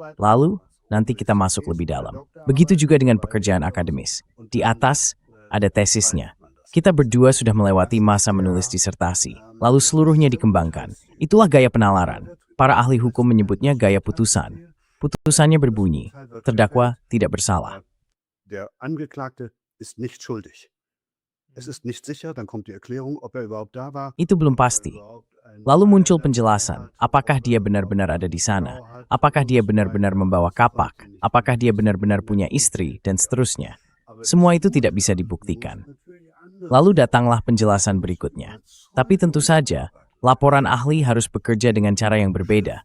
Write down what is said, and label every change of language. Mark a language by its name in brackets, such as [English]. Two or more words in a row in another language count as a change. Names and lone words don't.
[Indonesian] Lalu, nanti kita masuk lebih dalam. Begitu juga dengan pekerjaan akademis. Di atas, ada tesisnya. Kita berdua sudah melewati masa menulis disertasi. Lalu seluruhnya dikembangkan. Itulah gaya penalaran. Para ahli hukum menyebutnya gaya putusan. Putusannya berbunyi, terdakwa tidak bersalah. [German] Der Angeklagte ist nicht schuldig. Es ist nicht sicher, dann kommt die Erklärung, ob überhaupt da war. [Indonesian] Itu belum pasti. Lalu muncul penjelasan, apakah dia benar-benar ada di sana, apakah dia benar-benar membawa kapak, apakah dia benar-benar punya istri, dan seterusnya. Semua itu tidak bisa dibuktikan. Lalu datanglah penjelasan berikutnya. Tapi tentu saja, laporan ahli harus bekerja dengan cara yang berbeda.